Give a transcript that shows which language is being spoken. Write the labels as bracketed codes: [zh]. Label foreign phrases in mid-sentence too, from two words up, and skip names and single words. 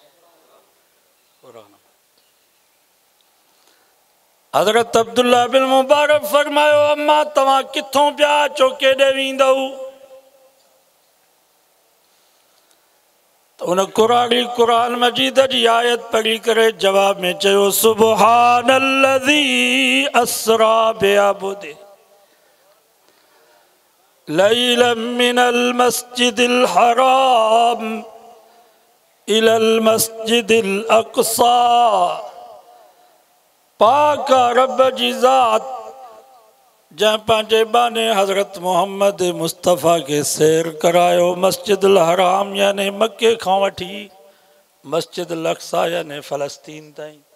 [sd] हज़रत अब्दुल्ला बिन मुबारक फरमायो अम्मा तव्हां किथों पिया अचो, केॾे वेंदव? तो उन कुरान मजीद जी आयत पढ़ी करे जवाब में चयो [ar] سبحان الذي أسرى بعبده ليلا من المسجد الحرام إلى المسجد الأقصى. [sd] पाक रब जी ज़ात जंहिं पंहिंजे बाने हज़रत मोहम्मद मुस्तफ़ा के सैर करायो मस्जिदुल हराम यानी मक्के खां वठी मस्जिदुल अक़सा यानी फ़लस्तीन ताईं।